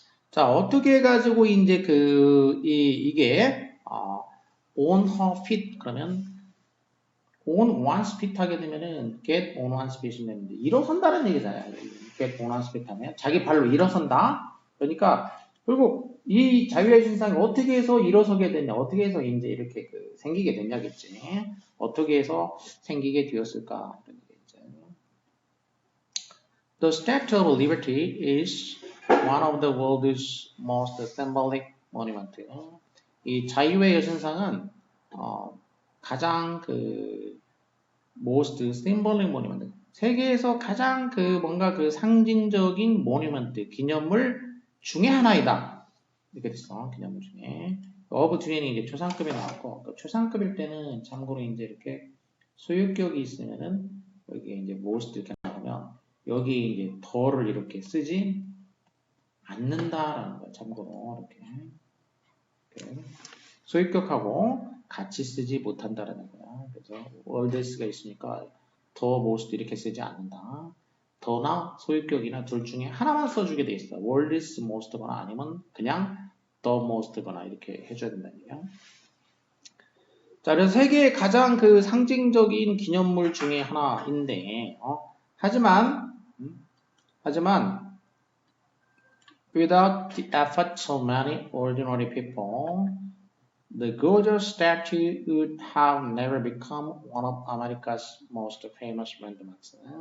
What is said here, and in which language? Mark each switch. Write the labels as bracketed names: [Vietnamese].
[Korean] 자 어떻게 해가지고 이제 이게 on her feet 그러면 on one's feet 하게 되면은 get on one's feet 이 되는데 일어선다는 얘기잖아요. get on one's feet 하면 자기 발로 일어선다. 그러니까 결국 이 자유의 신상이 어떻게 해서 일어서게 됐냐, 어떻게 해서 이제 이렇게 생기게 됐냐겠지. 어떻게 해서 생기게 되었을까? [English] The Statue of Liberty is one of the world's most symbolic monument. [Korean] 이 자유의 여신상은 가장 most symbolic monument. 세계에서 가장 뭔가 상징적인 모니먼트, 기념물 중에 하나이다. 이렇게 됐어. 기념물 중에. of 뒤에는 이제 초상급이 나왔고, 초상급일 때는 참고로 이제 이렇게 소유격이 있으면은 여기에 이제 most 이렇게 나오면 여기 이제 더를 이렇게 쓰지 않는다라는 거야. 참고로 이렇게 소유격하고 같이 쓰지 못한다라는 거야. 그래서 월드스가 있으니까 더 most 이렇게 쓰지 않는다. 더나 소유격이나 둘 중에 하나만 써주게 돼 있어. 월드스 most거나 아니면 그냥 the most거나 이렇게 해줘야 된다는 얘기야. [English] 자, 그래서 세계의 가장 상징적인 기념물 중에 하나인데, 하지만 without the efforts of many ordinary people, the gorgeous statue would have never become one of America's most famous landmarks.